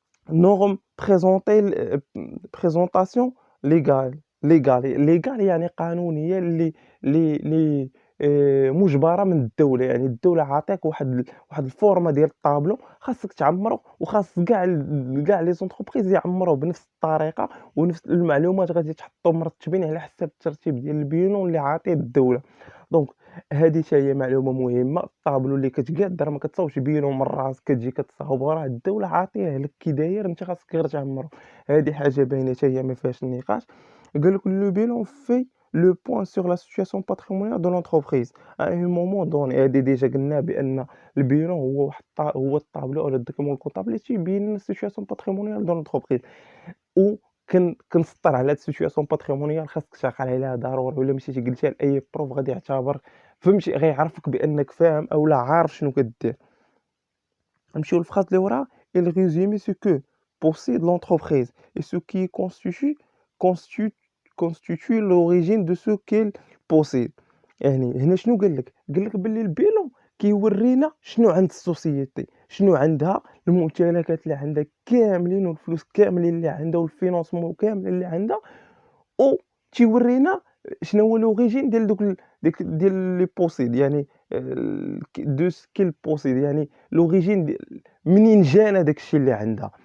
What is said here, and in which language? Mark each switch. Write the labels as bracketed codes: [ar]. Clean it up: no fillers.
[fr] norme présenter présentation légale [ar] ليغال يعني قانونية اللي مُجبرة من الدولة، يعني الدولة عاطاك واحد الفورمة ديال الطابلو خاصك تعمّرو وخاص كاع لي زونتربريز يعمّروه بنفس الطريقة ونفس المعلومات غادي تحطّهم مرتّبين على حساب الترتيب ديال البينو اللي عاطيه الدولة. دونك هادي حتى هي معلومة مهمة، الطابلو اللي كتقاد راه ما كتصاوبش بينو من راسك كتجي كتصاوبو، راه الدولة عاطيه لك كي داير أنت خاصك غير تعمّرو. هادي حاجة باينة حتى هي ما فيهاش النقاش. قال لك [fr] le bilan fait le point sur la situation patrimoniale de l'entreprise à un moment donné. [ar] هادي ديجا قلنا بأن البيلون هو واحد هو الطابلو أو ال [fr] document comptable [ar] اللي تيبين لنا [fr] situation patrimoniale de l'entreprise [ar] و كنسطر على هاد السيتوياسيون باتريمونيال خاصك تعقل عليها ضروري، ولا مشيتي قلتيها لأي بروف غادي يعتبر فهمتي غيعرفك بأنك فاهم أولا عارف شنو كدير. نمشيو للفراس اللي وراها [fr] il résumé ce que possède l'entreprise et ce qui constitu constitue l'origine de ce qu'elle possède. [ar] يعني هنا شنو قال لك باللي البيلون كيورينا شنو عند السوسيتي، شنو عندها، الممتلكات اللي عندها كاملين والفلوس كاملين اللي عندها والفينانسمون كامل اللي عندها، و تيورينا شنو هو لوريجين ديال دوك ديال لي بوسيد، يعني دو سكيل بوسيد، يعني لوريجين منين جانا داك الشيء اللي عندها.